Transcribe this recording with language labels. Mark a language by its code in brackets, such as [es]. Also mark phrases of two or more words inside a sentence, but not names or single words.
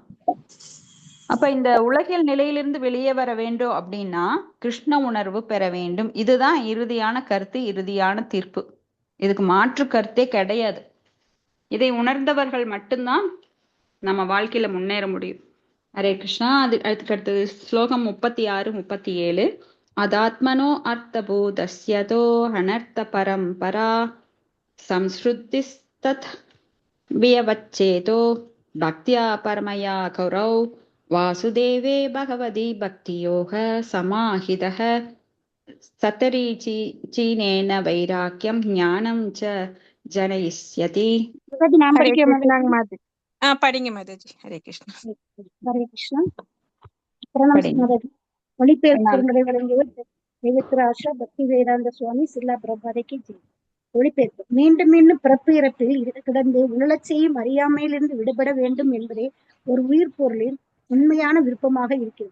[ta] அப்ப இந்த உலகியல் நிலையிலிருந்து வெளியே வர வேண்டும் அப்படின்னா கிருஷ்ண உணர்வு பெற வேண்டும். இதுதான் இறுதியான கருத்து, இறுதியான தீர்ப்பு. இதுக்கு மாற்று கருத்தே கிடையாது. இதை உணர்ந்தவர்கள் மட்டும்தான் நம்ம வாழ்க்கையில முன்னேற முடியும். ஹரே கிருஷ்ணா. அதுக்கு அடுத்தது ஸ்லோகம் 36, 37. [sa] अदात्मनो अर्थबोधस्यतो अनर्थपरम्परा संसृतिस्तत् व्यवच्छेदो भक्त्या परमया कौरौ वासुदेवे भगवती भक्तियोग समाहितः सतरीचीनेन वैराग्यं ज्ञानं च जनयिष्यति. [ta] நான் ஹரே படிக்க கிருஷ்ணாங்க மாதாஜி. படிங்க மாதாஜி. ஹரே கிருஷ்ணா. ஹரே கிருஷ்ணா. பிரணாம் படிங்க. மாதாஜி. மொழிபெயர்ப்பு உரை வழங்கியவர் தெய்வத்திராஷா பக்தி வேதாந்த சுவாமி சில்லா பிரபாதைக்கு ஜெய். மொழிபெயர்ப்பு. மீண்டும் மீண்டும் பிறப்பு இறப்பில் கிடந்து உழலச் செய்யும் அறியாமையிலிருந்து விடுபட வேண்டும் என்பதே ஒரு உயிர் பொருளின் உண்மையான விருப்பமாக இருக்கிறது.